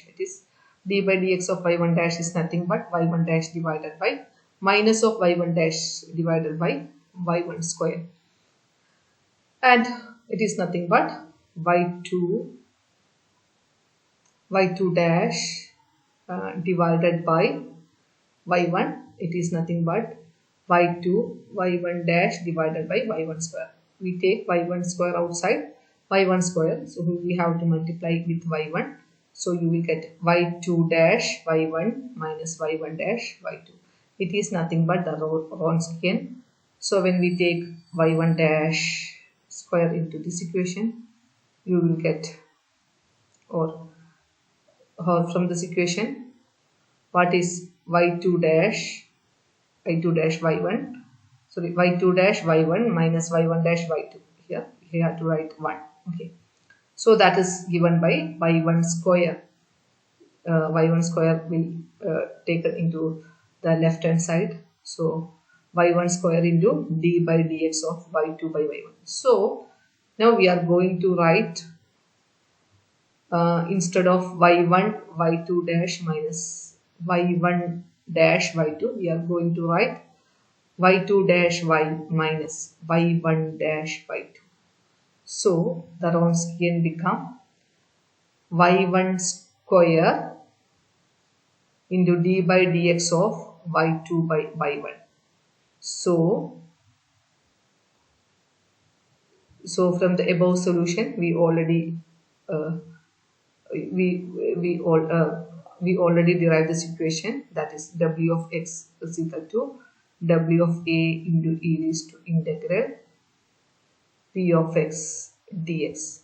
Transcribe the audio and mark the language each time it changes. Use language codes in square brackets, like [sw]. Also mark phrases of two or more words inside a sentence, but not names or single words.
[en] It is d by dx of y1 dash is nothing but y1 dash divided by minus of y1 dash divided by y1 square, and it is nothing but y2 dash divided by y1. It is nothing but y1 dash divided by y1 square. We take y1 square outside, y1 square, so we have to multiply with y1. So you will get y2 dash y1 minus y1 dash y2. It is nothing but the Wronskian. So when we take y1 dash square into this equation, you will get, or from this equation, what is y2 dash y1, sorry, y2 dash y1 minus y1 dash y2. Here we have to write 1. Okay, so that is given by y1 square. Y1 square will taken into the left hand side. So y1 square into d by dx of y2 by y1. So now we are going to write instead of y1 y2 dash minus y1 dash y2, we are going to write y2 dash y minus y1 dash y2. So the Wronskian become y1 square into d by dx of y2 by y1. So from the above solution, we already we already derived this equation, that is w of x is equal to w of a into e raised to integral p of x dx.